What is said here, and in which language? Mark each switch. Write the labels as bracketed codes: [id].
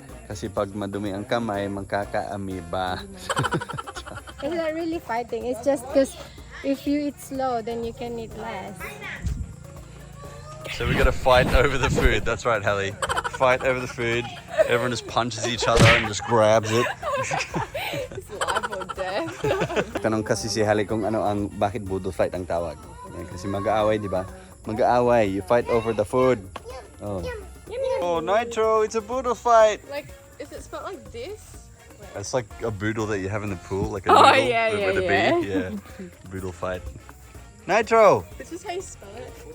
[tl] Kasi pag madumi ang kamay, magkaka-amoeba. [en] It's not really fighting. It's just because if you eat slow, then you can eat less. So we gotta fight over the food. That's right, Halle. Fight over the food. Everyone just punches each other and just grabs it. It's life or death. [tl] Tanong kasi si Halle kung ano ang bakit boodle fight ang tawag. Yan, kasi mag-aaway, di ba? Mag-aaway. [en] You fight over the food. [tl] Oh. [en] Oh, Nitro, it's a boodle fight. Like, is it spelled like this? It's like a boodle that you have in the pool, like a Oh, noodle yeah, with a yeah, bee. Yeah. Boodle fight. Nitro. This is how you spell it.